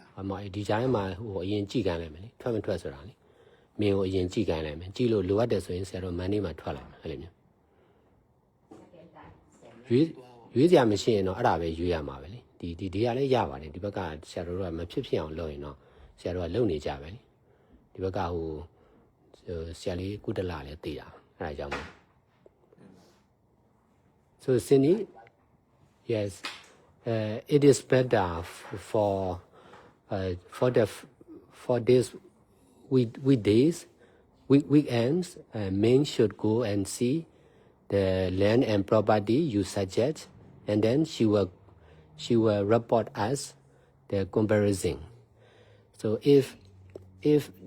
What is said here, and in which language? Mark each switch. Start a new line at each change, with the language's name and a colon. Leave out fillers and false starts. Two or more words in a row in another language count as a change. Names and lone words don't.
Burmese: အမဒီကြားထဲမှာဟိုအရင်ကြည့်ခိုင်းလိုက်မယ်လေထွက်မထွက်ဆိုတာလေမင်းကိုအရင်ကြည့်ခိုင်းလိုက်မယ်ကြည့်လို့လိုအပ်တယ်ဆိုရင်ဆရာတို့မန်ဒီမှာထွက်လိုက်မယ်အဲ့လိုမျိုးရွေးစရာမရှိရင်တော့အဲ့ဒါပဲရွေးရမှာပဲလေဒီကလည်းရပါတယ်ဒီဘက်ကဆရာတို့ကမဖြစ်အောင်လုပ်ရင်တော့ဆရာတို့ကလုပ်နေကြပဲလေဒီဘက်ကဟိုဆရာလေးကုတလာလည်းသိတာအဲ့ဒါကြောင့်မို့
English: So Cindy yes it is better for this weekdays weekends men should go and see the land and property you suggest and then she will report us the comparison so if